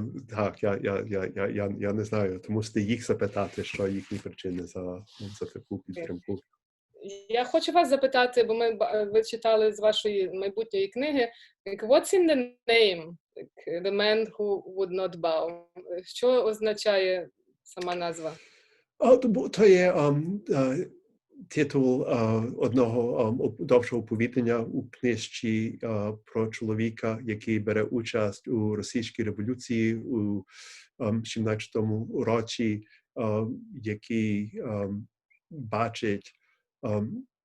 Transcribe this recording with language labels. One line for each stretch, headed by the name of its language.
Ukrainian: Так, я не знаю, тому що їх запитати, що їхні причини за таку підтримку. Я хочу вас запитати, бо ви читали з вашої майбутньої книги,
English: what's in the name? The man who would not bow.
Ukrainian: Що означає сама назва? То є титул одного довшого оповідання у книжці про чоловіка, який бере участь у російській революції у 17-му році, який бачить
English: the